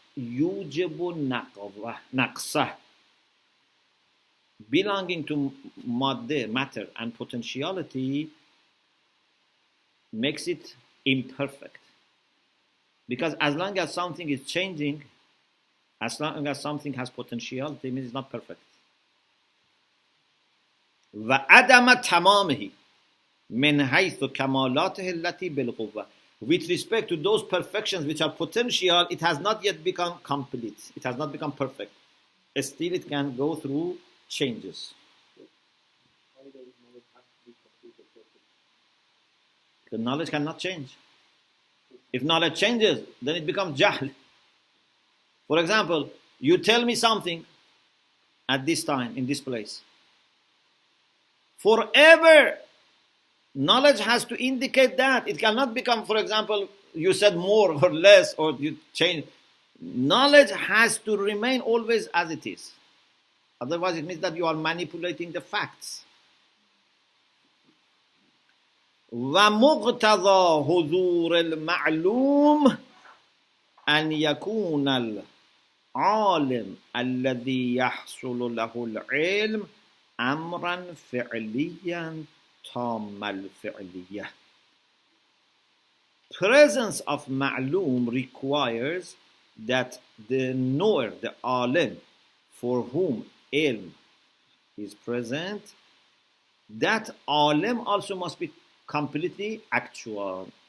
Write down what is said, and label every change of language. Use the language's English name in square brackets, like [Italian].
[Arabic] yujibu naqsah. [English] Belonging to matter and potentiality makes it imperfect. Because as long as something is changing, as long as something has potentiality, it means it's not perfect. [Arabic] وعدم تمامه من حيث كمالاته التي بالقوة. [English] With respect to those perfections which are potential, it has not yet become complete. It has not become perfect. Still, it can go through changes. Why does knowledge have to be completed perfect? The knowledge cannot change. If knowledge changes, then it becomes jahl. For example, you tell me something at this time, in this place. Forever, knowledge has to indicate that. It cannot become, for example, you said more or less, or you change. Knowledge has to remain always as it is. Otherwise, it means that you are manipulating the facts. [Arabic] ومقتضى حضور المعلوم أن يكون العالم الذي يحصل له العلم أمرا فعليا تام الفعلية. [English] Presence of ma'lum requires that the knower, the alim, for whom ilm is present, that alim also must be completely actual.